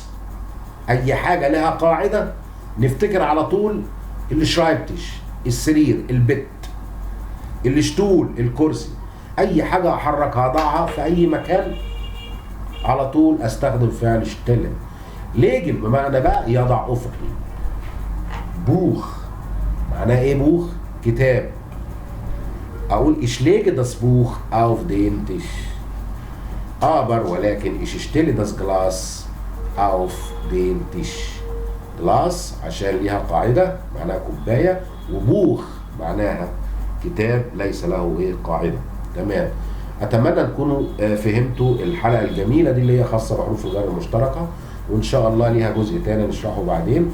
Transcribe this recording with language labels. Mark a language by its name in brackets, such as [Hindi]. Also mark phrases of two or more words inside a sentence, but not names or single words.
[Arabic] أي حاجة لها قاعدة نفتكر على طول الشرايبتش، السرير، البت، الشتول، الكرسي. اي حاجه احركها اضعها في اي مكان على طول استخدم فعل شتلن. ليجن بمعنى بقى يضع افقي. بوخ معناه ايه؟ بوخ كتاب. اقول [German] ich lege das Buch auf den Tisch. aber ولكن ich stelle das Glas auf den Tisch. [Arabic] جلاس عشان ليها قاعدة معناها كوباية، وبوخ معناها كتاب ليس له ايه قاعدة. تمام. اتمنى تكونوا فهمتوا الحلقة الجميلة دي اللي هي خاصة بحروف الجر المشتركة، وان شاء الله ليها جزء تاني نشرحه بعدين.